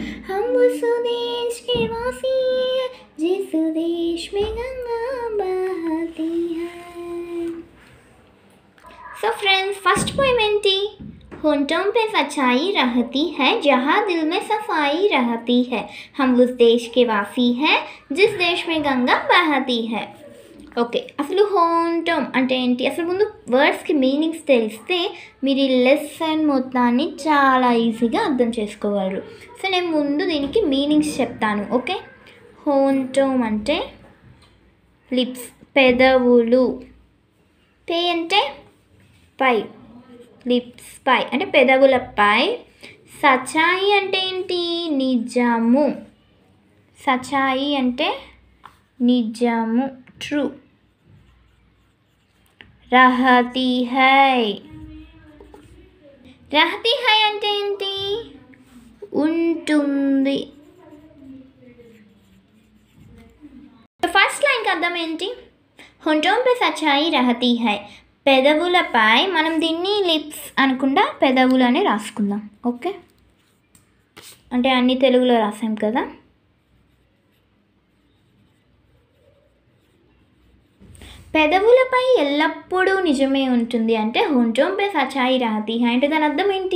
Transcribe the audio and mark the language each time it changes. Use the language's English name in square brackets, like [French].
[Hindi] हम उस देश के वासी हैं, जिस देश में गंगा बहती है. [English] so friends, first poem [Telugu] ఏంటి? [Hindi] होंठों पे सच्चाई रहती है, जहाँ दिल में सफाई रहती है. हम उस देश के वासी हैं, जिस देश में गंगा बहती है. [Telugu] ఓకే, అసలు హోంటం అంటే ఏంటి? అసలు ముందు వర్డ్స్కి మీనింగ్స్ తెలిస్తే మీరు ఈ లెసన్ మొత్తాన్ని చాలా ఈజీగా అర్థం చేసుకోగలరు. సో నేను ముందు దీనికి మీనింగ్స్ చెప్తాను. ఓకే, హోంటం అంటే లిప్స్, పెదవులు. పే అంటే పై, లిప్స్ పై అంటే పెదవులపై. సచాయి అంటే ఏంటి? నిజము. సచాయి అంటే నిజము, ట్రూ. [Hindi] रहती है. रहती है [Telugu] అంటే ఏంటి? ఉంటుంది. ఫస్ట్ లైన్కి అర్థం ఏంటి? [Hindi] होंठों पे सच्चाई रहती है. [Telugu] పెదవులపై, మనం దీన్ని లిప్స్ అనకుండా పెదవులు అని రాసుకుందాం. ఓకే, అంటే అన్ని తెలుగులో రాసాం కదా. పెదవులపై ఎల్లప్పుడూ నిజమే ఉంటుంది అంటే [Hindi] హోంఠోं पे सच्चाई रहती है [Telugu] అంటే దాని అర్థం ఏంటి?